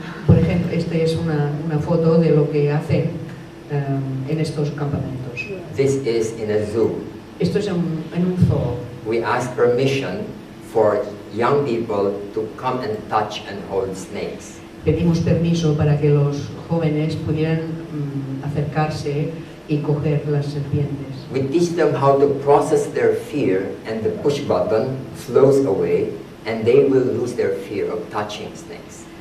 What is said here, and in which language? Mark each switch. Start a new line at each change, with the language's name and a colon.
Spanish: Por ejemplo, esta es una foto de lo que hacen en estos campamentos.
English: This is in a zoo.
Spanish: Esto es en un zoo.
English: We ask permission for young people to come and touch and hold snakes.
Spanish: Pedimos permiso para que los jóvenes pudieran acercarse y coger las serpientes.
English: We teach them how to process their fear, and the push button flows away, and they will lose their fear of touching snakes.